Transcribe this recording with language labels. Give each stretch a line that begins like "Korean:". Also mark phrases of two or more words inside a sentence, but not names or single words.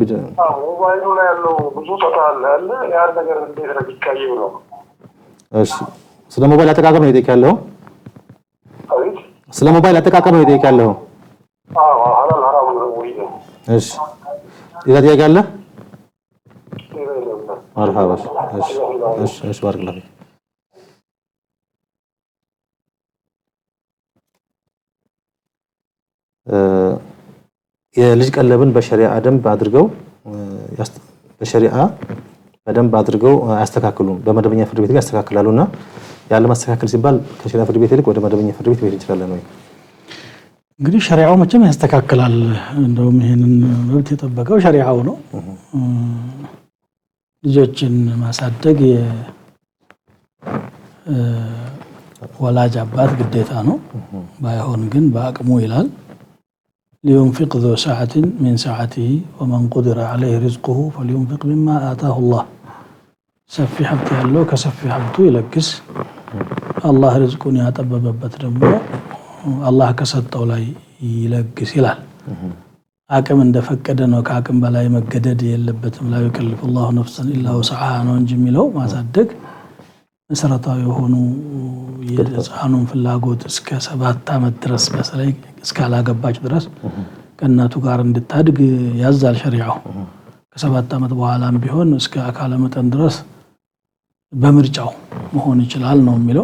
Amharic: ሞባይሉ ላይ ያለው ብዙ ጣጣ አለ። ያ ነገር እንዴት ነው ቢካየው ነው? እሺ ስለ ሞባይል አጠቃቀም ነው የጠየቅ ያለው? አቤት ስለ ሞባይል አጠቃቀም ነው የጠየቅ ያለው? ሐላል ሐራም ነው ወይ? እሺ ሌላ ጥያቄ አለ?
Arabic: مرحبا ايش بارك الله فيك
Amharic: የልጅ ቀለብን በሸሪዓ ደንብ አድርገው በሸሪዓ በደንብ አድርገው አስተካክሉም በመደበኛ ፍርድ ቤት ጋር ያስተካክላሉና ያለ ማስተካከል ሲባል ከሸሪዓ ፍርድ ቤት ይልቅ ወደ መደበኛ ፍርድ ቤት ይችላል ነው እንግዲህ ሸሪዓው መቼም ያስተካክላል እንደውም ይሄንን መብት የጠበቀው ሸሪዓው ነው ልጆችን ማሳደግ ወላጅ አባት ግዴታ ነው ባይሆን ግን በአቅሙ ይላል
Arabic: لينفق ذو سعة من سعته ومن قدر عليه رزقه فلينفق مما آتاه الله سفي حبته
Amharic: ያለው ከሰፊ ሀብቱ ይለግስ አላህ ርዝቁን ያጠበበበት ደግሞ አላህ ከሰጠው ላይ ይለግስ ይላል አቅም እንደፈቀደ ነው ከአቅም በላይ መገደድ የለበትም
Arabic: لا يكلف الله نفسا الا وسعها
Amharic: ነው እንጂ የሚለው ማሳደግ መሰረታዊ የሆኑ የህፃኑን ፍላጎት እስከ 7 አመት ድረስ በተለይ እስካላገባች ድረስ ከእናቱ ጋር እንድታድግ ያዛል ሸሪዓው ከ7 አመት በኋላም ቢሆን እስከ አካለ መጠን ድረስ በምርጫው መሆን ይችላል ነው የሚለው